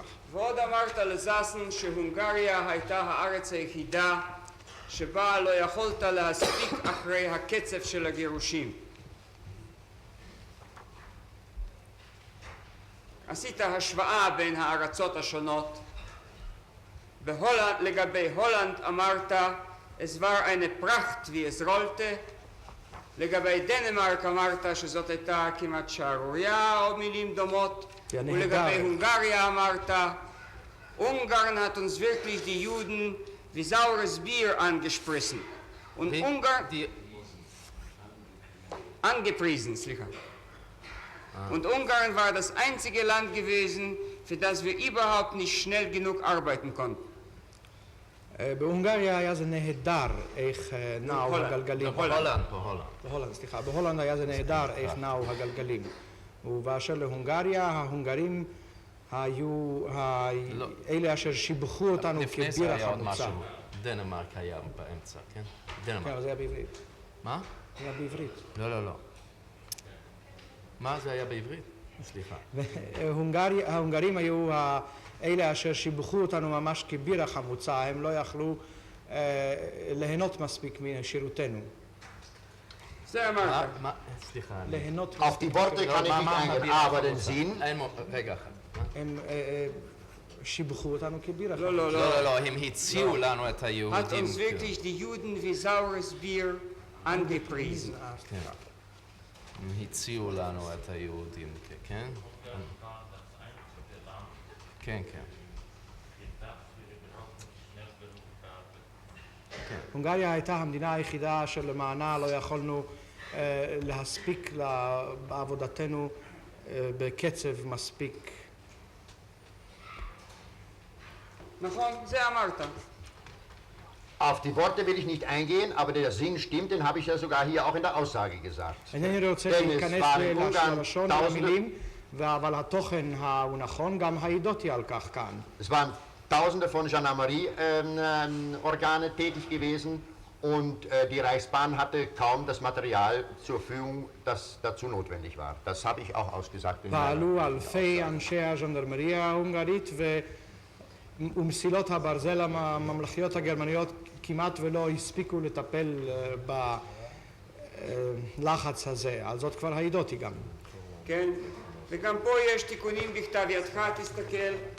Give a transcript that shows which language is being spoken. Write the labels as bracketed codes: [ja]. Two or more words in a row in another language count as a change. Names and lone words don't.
[he] ועוד אמרת לזסן שהונגריה הייתה הארץ היחידה שבה לא יכולת להספיק אחרי הקצב של הגירושים. עשית השוואה בין הארצות השונות. לגבי הולנד אמרת, [de] es war eine Pracht wie es rollte. [he] לגבי דנמרק אמרת שזאת הייתה כמעט שערורייה או מילים דומות. ולגבי הונגריה אמרת, [de] Ungarn hat uns wirklich die Juden wie saures Bier angesprissen. Und angepriesen, Und Ungarn war das einzige Land gewesen, für das wir überhaupt nicht schnell genug arbeiten konnten. [he] בהונגריה היה זה נהדר איך נעו הגלגלים. בהולנד. בהולנד היה זה נהדר איך נעו הגלגלים. ובאשר להונגריה, ההונגרים היו אלה אשר שיבחו אותנו לפני זה כביר היה עוד החמוצה. משהו. דנמרק היה באמצע, כן? כן, דנמרק. אבל זה היה בעברית. מה? זה היה בעברית. לא. מה זה היה בעברית? סליחה. ההונגרים היו אלה אשר שיבחו אותנו ממש כביר החמוצה, הם לא יכלו ליהנות מספיק משירותנו. זה אמרת. סליחה. ליהנות [de] Auf die Worte kann ich nicht eingehen, aber den Sinn, [he] רגע אחד. הם שיבחו אותנו כביר החמוצה. לא, הם הציעו לנו את [de] Hat [he] היהודים. [de] uns wirklich die Juden wie saures Bier angepriesen. [he] הם הציעו לנו את היהודים, כן? כן. הונגריה הייתה המדינה היחידה אשר למענה לא יכולנו להספיק בעבודתנו בקצב מספיק. נכון, זה אמרת. [de] auf die Worte will ich nicht eingehen, aber der Sinn stimmt, den habe ich ja sogar hier auch in der Aussage gesagt. [he] אינני רוצה כן, להיכנס ספרים, אונגרן, ללשון המילים, אבל התוכן הוא נכון, גם העידותי על כך כאן. [de] Es waren Tausende von Gendarmerie-Organe tätig gewesen und die Reichsbahn hatte kaum das Material zur Verfügung, das dazu notwendig war. Das habe ich auch ausgesagt. in meiner [he] פעלו אלפי אנשי הז'נדרמריה ההונגרית ומסילות הברזל הממלכתיות הגרמניות כמעט ולא הספיקו לטפל בלחץ הזה, על זאת כבר העידותי גם. כן, וגם פה יש תיקונים בכתב ידך, תסתכל.